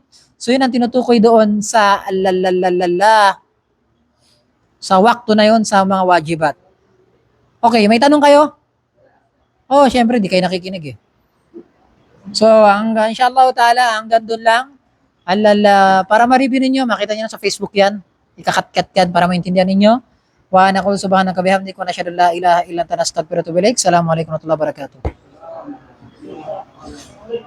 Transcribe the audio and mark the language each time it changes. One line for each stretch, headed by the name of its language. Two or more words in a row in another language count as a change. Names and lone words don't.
Filipino: So, yun ang tinutukoy doon sa sa wakto na yon sa mga wajibat. Okay, may tanong kayo? Oh, syempre, di kayo nakikinig eh. So,
Arabic: إن شاء الله تعالى,
Filipino: hanggang doon lang. Para ma-review ninyo, makita nyo sa Facebook yan. Ikakat-kat yan para maintindihan ninyo.
Arabic: ونقول سبحانك بحمدك ونشهد أن لا إله إلا أنت نستغفرك وأتوب إليك. السلام عليكم ورحمة الله وبركاته.